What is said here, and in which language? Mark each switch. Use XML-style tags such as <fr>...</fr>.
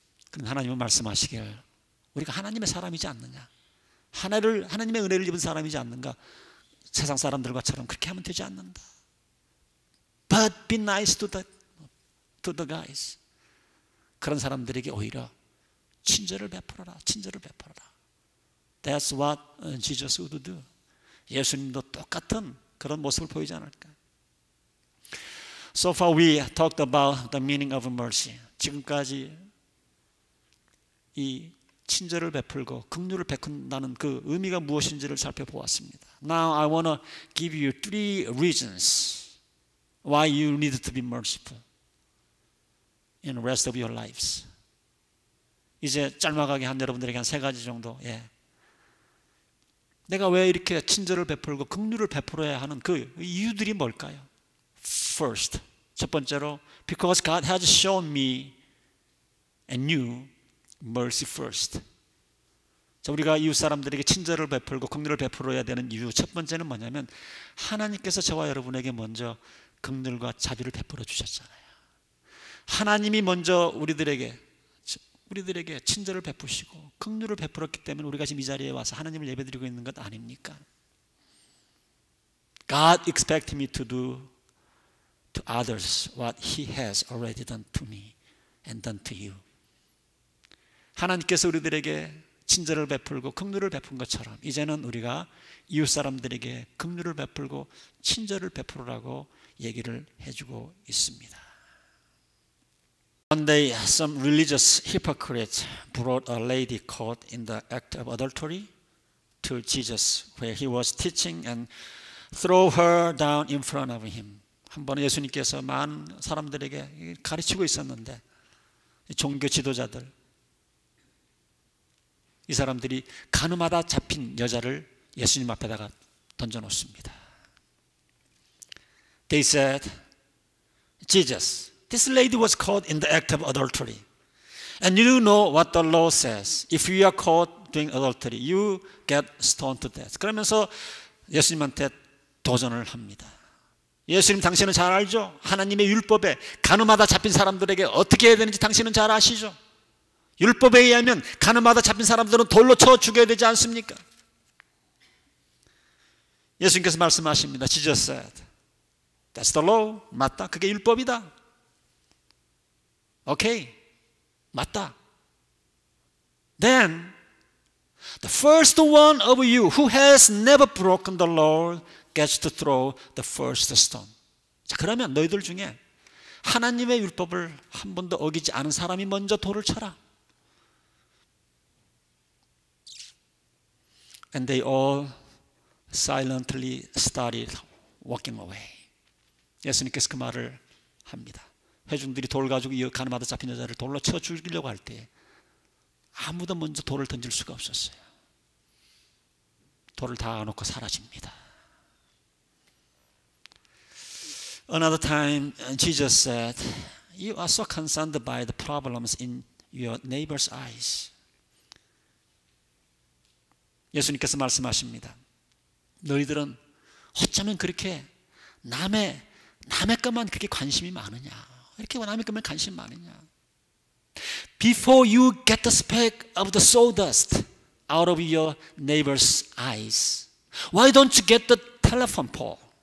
<ko>그럼 하나님은 말씀하시길, 우리가 하나님의 사람이지 않느냐? 하나님의 은혜를 입은 사람이지 않는가? 세상 사람들과처럼 그렇게 하면 되지 않는다.</ko> <en>But be nice to the guys.</en> <ko>그런 사람들에게 오히려 친절을 베풀어라. 친절을 베풀어라.</ko> <en>That's what Jesus would do.</en> <ko>예수님도 똑같은 그런 모습을 보이지 않을까?</ko> <en>So far we talked about the meaning of mercy.</en> <ko>지금까지 이 친절을 베풀고 긍휼을 베푼다는 그 의미가 무엇인지를 살펴보았습니다.</ko> <en>Now I want to give you 3 reasons why you need to be merciful in the rest of your lives.</en> <ko>이제 짤막하게 한 여러분들에게 한 3가지 정도. 내가 왜 이렇게 친절을 베풀고 긍휼을 베풀어야 하는 그 이유들이 뭘까요?</ko> <en>First,</en> <ko>첫 번째로</ko> <en>because God has shown me and you mercy first.</en> <ko>자, 우리가 이웃 사람들에게 친절을 베풀고 긍휼을 베풀어야 되는 이유 첫 번째는 뭐냐면 하나님께서 저와 여러분에게 먼저 긍휼과 자비를 베풀어 주셨잖아요. 하나님이 먼저 우리들에게 친절을 베푸시고 긍휼을 베풀었기 때문에 우리가 지금 이 자리에 와서 하나님을 예배드리고 있는 것 아닙니까?</ko> <en>God expects me to do to others what He has already done to me and done to you.</en> <ko>하나님께서 우리들에게 친절을 베풀고 긍휼을 베푼 것처럼 이제는 우리가 이웃 사람들에게 긍휼을 베풀고 친절을 베풀으라고 얘기를 해주고 있습니다.</ko> <en>One day, some religious hypocrites brought a lady caught in the act of adultery to Jesus, where he was teaching, and threw her down in front of him.</en> <ko>한 번은 예수님께서 많은 사람들에게 가르치고 있었는데 종교 지도자들, 이 사람들이 가늠하다 잡힌 여자를 예수님 앞에다가 던져놓습니다.</ko> <en>They said, Jesus, this lady was caught in the act of adultery. And you know what the law says. If you are caught doing adultery, you get stoned to death.</en> <ko>그러면서 예수님한테 도전을 합니다. 예수님, 당신은 잘 알죠? 하나님의 율법에 간음하다 잡힌 사람들에게 어떻게 해야 되는지 당신은 잘 아시죠? 율법에 의하면 간음하다 잡힌 사람들은 돌로 쳐 죽여야 되지 않습니까? 예수님께서 말씀하십니다.</ko> <en>Jesus said, That's the law.</en> <ko>맞다. 그게 율법이다. 오케이. 맞다.</ko> <en>Then the first one of you who has never broken the law gets to throw the first stone.</en> <ko>자, 그러면 너희들 중에 하나님의 율법을 한 번도 어기지 않은 사람이 먼저 돌을 쳐라.</ko> <en>And they all silently started walking away.</en> <ko>예수님께서 그 말을 합니다. 회중들이 돌 가지고 이 가늠하다 잡힌 여자를 돌로 쳐 죽이려고 할 때 아무도 먼저 돌을 던질 수가 없었어요. 돌을 다 놓고 사라집니다.</ko> <en>Another time, Jesus said, You are so concerned by the problems in your neighbor's eyes.</en> <ko>예수님께서 말씀하십니다. 너희들은 어쩌면 그렇게 남의 것만 그렇게 관심이 많으냐? 이렇게 남의 것만 관심이 많으냐?</ko> <en>Before you get the speck of the sawdust out of your neighbor's eyes, why don't you get the telephone pole?</en>